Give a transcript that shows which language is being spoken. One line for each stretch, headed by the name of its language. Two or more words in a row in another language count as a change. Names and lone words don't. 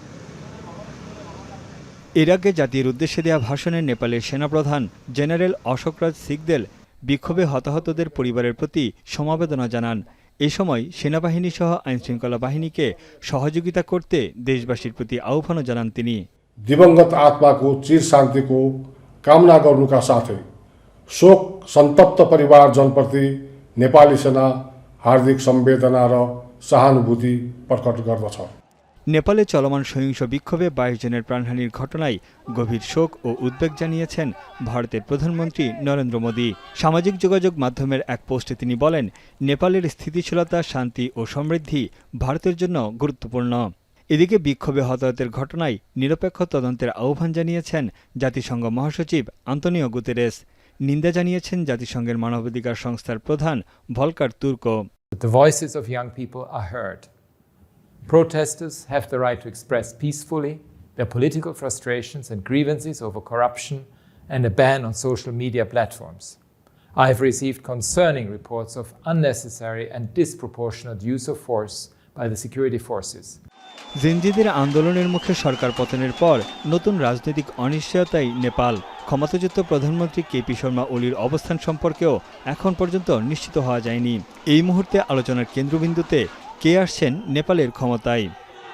Bangla: এর আগে জাতির উদ্দেশ্যে দেয়া ভাষণে নেপালের সেনাপ্রধান জেনারেল অশোকরাজ সিকদেল বিক্ষোভে হতাহতদের পরিবারের প্রতি সমবেদনা জানান। এ সময় সেনাবাহিনী সহ আইনশৃঙ্খলা বাহিনীকে সহযোগিতা করতে দেশবাসীর প্রতি আহ্বানও জানান তিনি।
Nepali: दिवंगत आत्माको चिर शान्तिको कामना गर्नुका साथै शोक सन्तप्त परिवारजनप्रति नेपाली सेना हार्दिक संवेदना र सहानुभूति प्रकट गर्दछ।
Bangla: নেপালে চলমান সহিংস বিক্ষোভে ২২ জনের প্রাণহানির ঘটনায় গভীর শোক ও উদ্বেগ জানিয়েছেন ভারতের প্রধানমন্ত্রী নরেন্দ্র মোদী। সামাজিক যোগাযোগ মাধ্যমের এক পোস্টে তিনি বলেন, নেপালের স্থিতিশীলতা, শান্তি ও সমৃদ্ধি ভারতের জন্য গুরুত্বপূর্ণ। এদিকে বিক্ষোভে হতাহতের ঘটনায় নিরপেক্ষ তদন্তের আহ্বান জানিয়েছেন জাতিসংঘ মহাসচিব আন্তোনিও গুতেরেস। নিন্দা জানিয়েছেন জাতিসংঘের মানবাধিকার সংস্থার প্রধান ভলকার তুর্কো।
English: The voices of young people are heard. Protesters have the right to express peacefully their political frustrations and grievances over corruption and a ban on social media platforms. I have received concerning reports of unnecessary and disproportionate use of force by the security forces.
Bangla: জেনজিদের আন্দোলনের মুখে সরকার পতনের পর নতুন রাজনৈতিক অনিশ্চয়তায় নেপাল। ক্ষমতাচ্যুত প্রধানমন্ত্রী কেপি শর্মা ওলির অবস্থান সম্পর্কেও এখন পর্যন্ত নিশ্চিত হওয়া যায়নি। এই মুহূর্তে আলোচনার কেন্দ্রবিন্দুতে কে আসছেন নেপালের ক্ষমতায়।